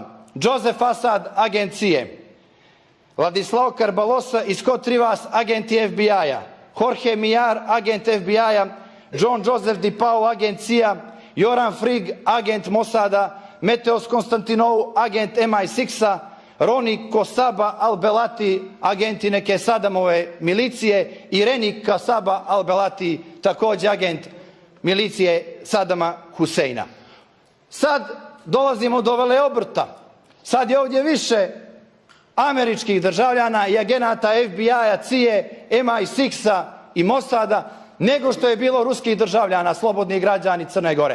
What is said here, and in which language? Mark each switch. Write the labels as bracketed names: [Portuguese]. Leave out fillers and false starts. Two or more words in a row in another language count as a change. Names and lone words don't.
[Serbian] Joseph Assad, agent CIA, Ladislao Karbalosa i Scott Rivas, agenti FBI-a, Jorge Millar, agent FBI-a, John Joseph DiPaolo, agent CIA, Joran Frig, agent Mossada, Meteos Konstantinou, agent MI6-a, Roni Kosaba Al-Belati, agenti neke Sadamove milicije, i Reni Kasaba Al-Belati, također agent milicije Sadama Huseina. Sad dolazimo do veleobrta. Sad je ovdje više američkih državljana i agenata FBI-a, CIA, MI6-a i Mossada nego što je bilo ruskih državljana, slobodnih građani Crne Gore.